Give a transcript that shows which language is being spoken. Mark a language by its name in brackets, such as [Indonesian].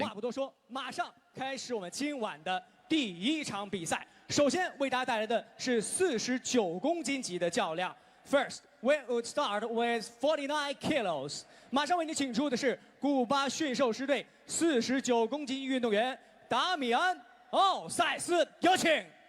[Chinese] 话不多说，马上开始我们今晚的第一场比赛。首先为大家带来的是49公斤级的较量。 [English] First, we would start with 49 kilos。 [Chinese] 马上为你请出的是古巴驯兽师队49公斤运动员达米安·奥塞斯，有请。